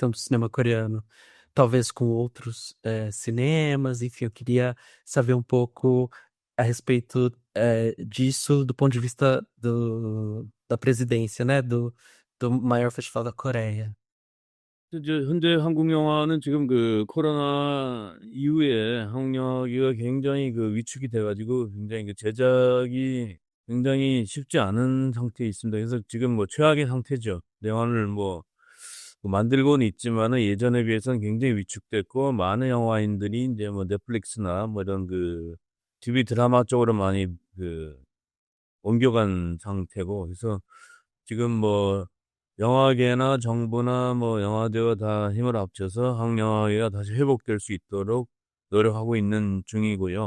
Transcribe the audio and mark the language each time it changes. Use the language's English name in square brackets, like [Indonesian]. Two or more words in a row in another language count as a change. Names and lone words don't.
[Portuguese] Então, do cinema coreano, talvez com outros cinemas, enfim, eu queria saber um pouco a respeito disso do ponto de vista da presidência, né? Do maior festival da Coreia. [Korean] 이제 현재 한국 영화는 지금 그 코로나 이후에 한국 영화가 굉장히 그 위축이 돼가지고 굉장히 그 제작이 굉장히 쉽지 않은 상태에 있습니다. 그래서 지금 뭐 최악의 상태죠. 영화를 뭐 만들고는 있지만은 예전에 비해서는 굉장히 위축됐고, 많은 영화인들이 이제 뭐 넷플릭스나 뭐 이런 그 TV 드라마 쪽으로 많이 그 옮겨간 상태고, 그래서 지금 뭐 영화계나 정부나 뭐 영화제가 다 힘을 합쳐서 한국 영화계가 다시 회복될 수 있도록 노력하고 있는 중이고요.